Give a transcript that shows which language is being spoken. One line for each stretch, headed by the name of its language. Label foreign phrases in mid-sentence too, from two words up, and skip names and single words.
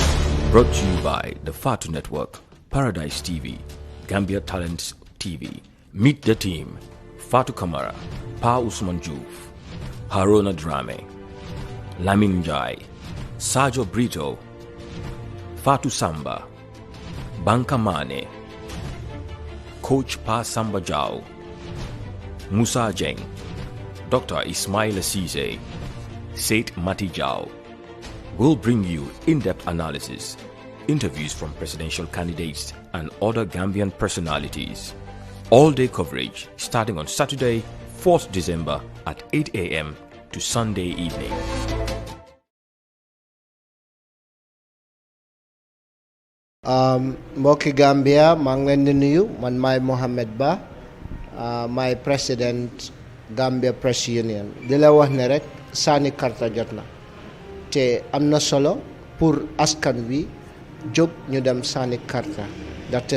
English: Brought to you by the Fatu Network, Paradise TV, Gambia Talents TV, Meet the Team, Fatu Kamara, Pa Usman Juf, Haruna Drame, Lamin Jai, Sajo Brito, Fatu Samba, Banka Mane, Coach Pa Samba Jao, Musa Jeng, Dr. Ismail Asize, Seth Matijao will bring you in-depth analysis, interviews from presidential candidates and other Gambian personalities. All-day coverage starting on Saturday, 4th December at 8 a.m. to Sunday evening.
Wolof: Mbokki Gambia maa ngi leen di nuyu man maay Mohamed Ba maay président Gambia Press Union di la wax ne rek sànni karta jot na te am na solo pour askan wi jóg ñu dem sànni karta ndaxte